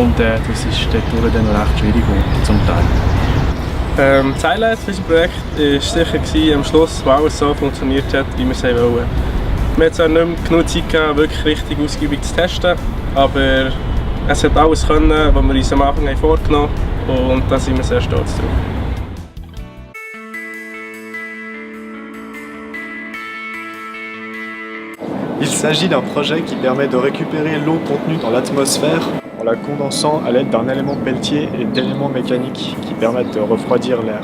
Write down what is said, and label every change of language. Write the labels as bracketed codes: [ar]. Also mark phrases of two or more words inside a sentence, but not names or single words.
[de] Und das ist dort dann noch recht schwierig geworden, zum Teil. Das Highlight für unser Projekt war sicher am Schluss, wo alles so funktioniert hat, wie wir es wollten. Wir hatten zwar nicht mehr genug Zeit gehabt, wirklich richtig ausgiebig zu testen, aber es hat alles können, was wir uns am Anfang vorgenommen haben, und da sind wir sehr stolz drauf. [fr] Il s'agit d'un projet qui permet de récupérer l'eau contenue dans l'atmosphère en la condensant à l'aide d'un élément peltier et d'éléments mécaniques qui permettent de refroidir l'air.